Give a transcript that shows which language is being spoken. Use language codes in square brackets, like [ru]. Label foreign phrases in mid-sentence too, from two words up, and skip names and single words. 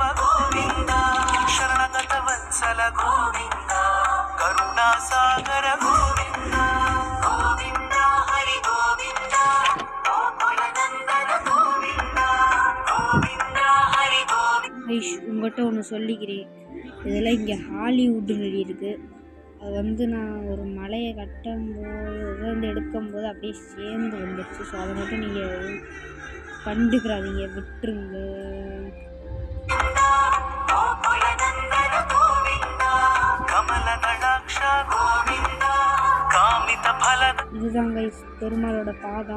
[sa] गोविंद शरणगत वत्सल गोविंद करुणा सागर गोविंद गोविंद हरि गोविंद गोकुलनंदन गोविंद गोविंद हरि गोविंद. [ta] ஐஷ் உங்கள்கிட்ட ஒன்று சொல்லிக்கிறேன். இதெல்லாம் இங்கே ஹாலிவுட் இருக்குது. அது வந்து நான் ஒரு மலையை கட்டும்போது எடுக்கும்போது அப்படியே சேர்ந்து வந்துடுச்சு. ஸோ அதை மட்டும் நீங்கள் கண்டுக்கிறாதீங்க, விட்டுருங்க. இதுதான் கைஸ் பெருமாளோட பாதம்.